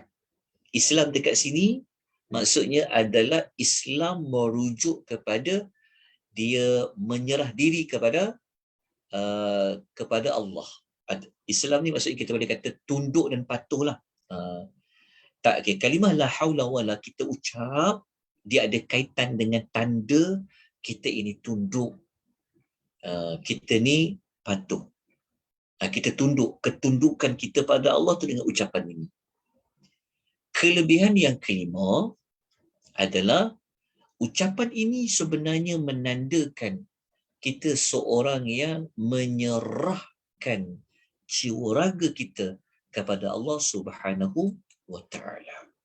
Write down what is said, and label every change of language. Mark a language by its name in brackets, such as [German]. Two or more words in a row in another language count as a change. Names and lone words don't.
[Malay] Islam dekat sini maksudnya adalah Islam merujuk kepada dia menyerah diri kepada Allah. Islam ni maksudnya kita boleh kata tunduk dan patuhlah. Tak, okay. Kalimah [Arabic] لا حول ولا [Malay] kita ucap, dia ada kaitan dengan tanda kita ini tunduk, kita ni patuh. Kita tunduk, ketundukan kita pada Allah tu dengan ucapan ini. Kelebihan yang kelima adalah ucapan ini sebenarnya menandakan kita seorang yang menyerahkan jiwa raga kita kepada [Arabic] الله سبحانه وتعالى.